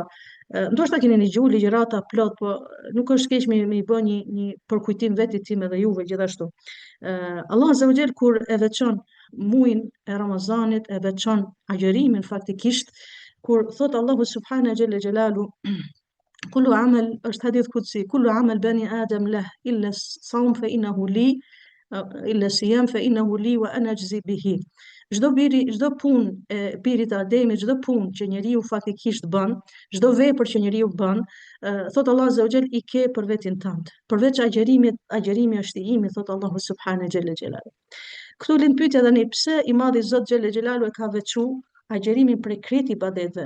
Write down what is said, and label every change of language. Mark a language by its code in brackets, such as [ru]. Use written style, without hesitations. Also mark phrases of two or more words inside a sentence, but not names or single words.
[sq] Ndoshta keni dëgjuar ligjërata plot, po nuk është keq me i bë një përkujtim vetit tim edhe juve gjithashtu. [ar] Allah عز وجل [sq] kur e veçon muajin e Ramazanit, e veçon agjërimin faktikisht, kur thot Allahu [ar] سبحانه جل جلاله كل عمل, [sq] është hadith kutsi, [ar] كل عمل بني آدم له إلا الصوم فإنه لي إلا الصيام فإنه لي وأنا أجزي به. [sq] Çdo punë e birit të Ademit, çdo punë që njeriu faktikisht bën, çdo vepër që njeriu bën, thot Allah [ar] عز وجل [sq] i ke për vetin tënd. Përveç agjerimit, agjerimi është i imi, thot Allahu [ar] سبحانه جل جلاله. [sq] Këtu lind pyetja tani, pse i madhi Zot [ar] جل جلاله [sq] e ka veçu agjerimin prej krejt ibadeteve?